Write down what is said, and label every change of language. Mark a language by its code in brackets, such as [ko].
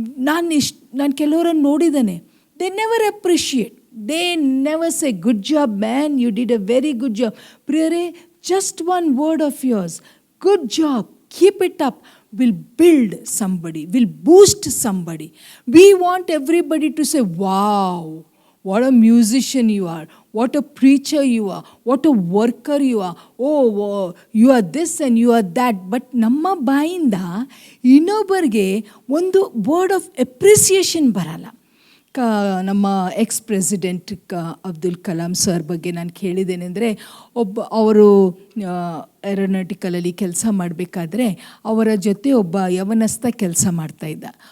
[kn] ನಾನು ಕೆಲವರನ್ನು ನೋಡಿದ್ದೇನೆ, [en] They never appreciate, they never say good job man, you did a very good job. ಪ್ರಿಯರೇ, just one word of yours, good job, keep it up, will build somebody, will boost somebody. We want everybody to say, wow, what a musician you are, what a preacher you are, what a worker you are, oh, you are this and you are that. [kn] But ನಮ್ಮ ಬಾಯಿಂದ ಇನ್ನೊಬ್ಬರಿಗೆ ಒಂದು word of appreciation ಬರಲ್ಲ. ನಮ್ಮ president Abdul Kalam sir ಬಗ್ಗೆ ನಾನು ಕೇಳಿದ್ದೇನೆಂದರೆ, ಅವರು ಏರೋನಾಟಿಕಲಲ್ಲಿ ಕೆಲಸ ಮಾಡಬೇಕಾದ್ರೆ ಅವರ ಜೊತೆ ಒಬ್ಬ ಯವನಸ್ಥ ಕೆಲಸ ಮಾಡ್ತಾಯಿದ್ದ.